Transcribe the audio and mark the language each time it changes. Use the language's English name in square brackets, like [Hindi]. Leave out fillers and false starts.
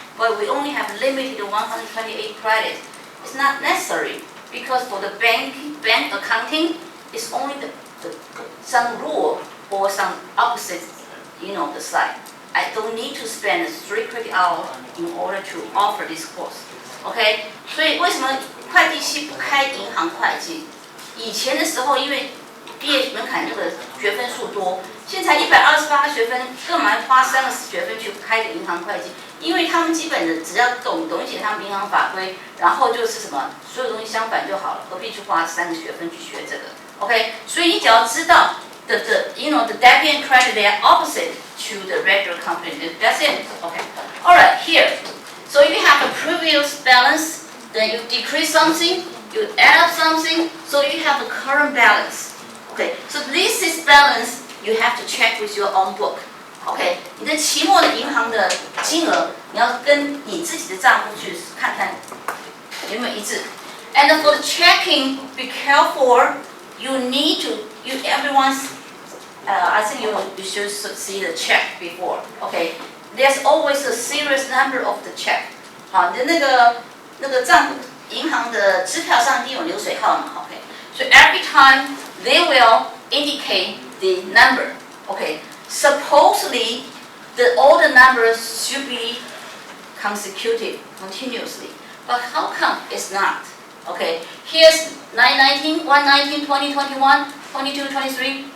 [English] But we only have limited 128 credits. It's not necessary because for the bank accounting, it's only some rule or some opposite, the slide. I don't need to spend 3 credit hours in order to offer this course. [Chinese] OK， 所以为什么会计系不开银行会计？以前的时候，因为毕业门槛这个学分数多，现在128个学分，干嘛花3个学分去开个银行会计？因为他们基本的只要懂一些他们银行法规，然后就是什么，所有东西相反就好了，何必去花3个学分去学这个 ？OK， 所以你只要知道 [English] the debit and credit they are opposite to the regular company. That's it. Okay. All right. Here. So if you have a previous balance, then you decrease something, you add up something, so you have a current balance. Okay. So this is balance. You have to check with your own book. [Chinese] OK， 你的期末的银行的金额，你要跟你自己的账户去看看有没有一致。 [English] And for the checking, be careful. You need to, everyone's. I think you should see the check before. OK, there's always a serious number of the check. [Chinese] 好，你的那个账户银行的支票上一定有流水号码。 [English] OK, so every time they will indicate the number. OK. Supposedly, all the numbers should be consecutive, continuously. But how come it's not? Okay, here's 919, 119, 20, 21, 22, 23.